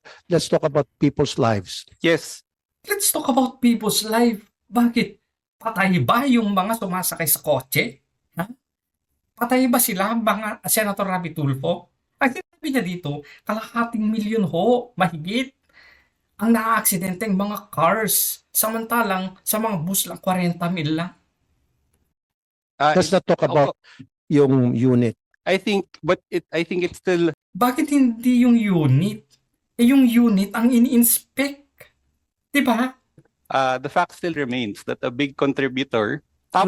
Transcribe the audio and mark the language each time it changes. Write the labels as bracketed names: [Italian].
[English] Let's talk about people's lives. Yes. Let's talk about people's life. [Filipino] Bakit? Patay ba yung mga sumasakay sa kotse? Ha? Patay ba sila, mga Senator Rapi Tulfo? Ang sinabi niya dito, 250,000 ho, mahigit. Ang naaaksidenteng mga cars. Samantalang, sa mga bus lang, 40,000 lang. [English] Let's not talk about yung unit. I think it's still [Filipino] Bakit hindi yung unit? Eh, yung unit ang ini-inspect. Diba? [English] the fact still remains that a big contributor, top